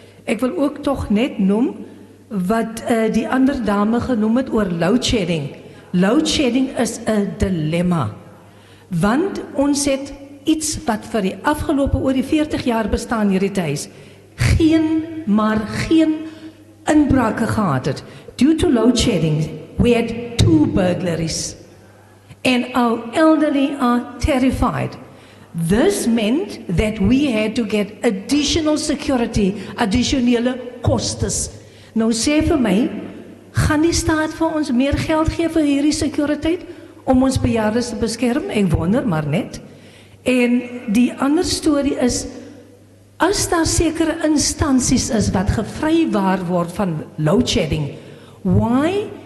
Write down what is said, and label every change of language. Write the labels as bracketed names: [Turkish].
[Afrikaans] Ek wil ook tog net noem wat die ander dame genoem het oor load shedding. Load shedding is 'n dilemma. Want ons het iets wat vir die afgelope oor die 40 jaar bestaan hierdie huis, geen inbrake gehad het. [English] Due to load shedding, we had 2 burglaries. And our elderly are terrified. This meant that we had to get additional security, [Afrikaans] addisionele kostes. Nou sê vir my, gaan die staat vir ons meer geld gee vir hierdie sekuriteit om ons bejaardes te beskerm? Ek wonder maar net. En die ander storie is, as daar sekere instansies is wat gevrywaar word van load shedding, [English] why